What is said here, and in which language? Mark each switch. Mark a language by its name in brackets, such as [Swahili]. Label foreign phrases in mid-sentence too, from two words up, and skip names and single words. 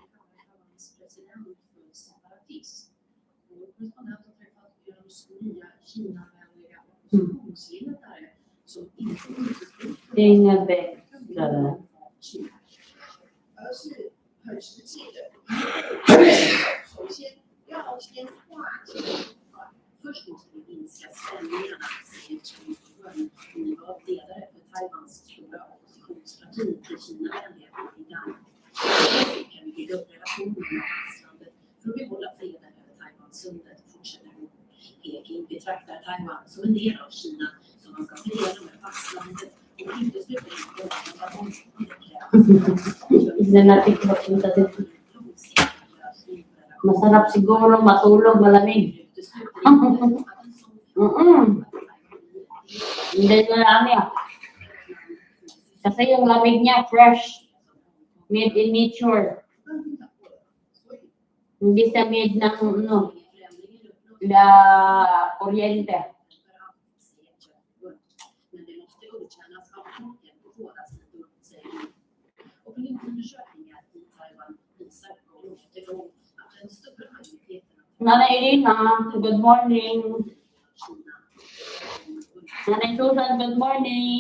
[Swedish] Inga bäck. [Chinese] 首先要先划清 [Swedish] Först måste vi minska spänningarna, säger Chen Guowen, ledare för Taiwans stora oppositionsparti i Kina-vänligheten i Danmark. Hur kan vi bygga upp relationer med fastlandet för att behålla freden över Taiwansundet, fortsätter hon. Peking betraktar Taiwan som en del av Kina som man ska förena med fastlandet och utesluter inte att de [Filipino] Hindi natin magpunta dito. Masarap siguro matulog malamig. Hindi ko lang yan. Kasi yung lamig niya fresh. [English] Made in nature. [Filipino] Hindi sa made ng la kuryente. [Swedish] Men det måste godkännas av folket på båda sidor, säger hon. Opinionsundersökningar i Taiwan visar gång efter gång att den stora majoriteten [Filipino] Nanay Irina, [English] good morning. [Swedish] Kina [Filipino] Nanay Susan, [English] good morning.